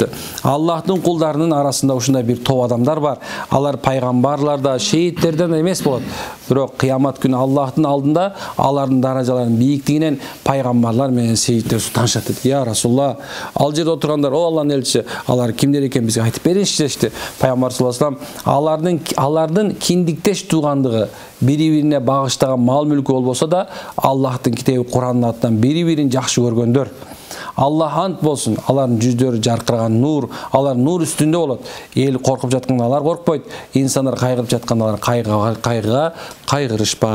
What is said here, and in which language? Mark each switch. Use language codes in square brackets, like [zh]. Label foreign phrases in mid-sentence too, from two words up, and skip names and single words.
[ky] Аллахтын кулдарынын арасында ушундай бир топ адамдар бар. Алар пайгамбарлар да, шейиттерден эмес болот. Бирок кыямат күнү Аллахтын алдында алардын даражаларынын бийиктигинен пайгамбарлар менен шейиттер танышат дейт. [ar] يا رسول الله, [ky] ал жерде отургандар, о Алланын элчиси, алар кимдер экен бизге айтып бериши дешти. [ar] Пайгамбар صلى الله عليه وسلم, [ky] алардын киндиктеш туугандыгы, бири-бирине багыштаган мал мүлкү болбосо да, Аллахтын китеби Куранын атынан бири-бирин жакшы көргөндөр. Аллах ант болсун, алардын жүздөрү жаркыраган нур, алар нур үстүндө болот. Эл коркуп жатканда алар коркпойт, инсандар кайгырып жатканда алар кайгырышпайт деген экен.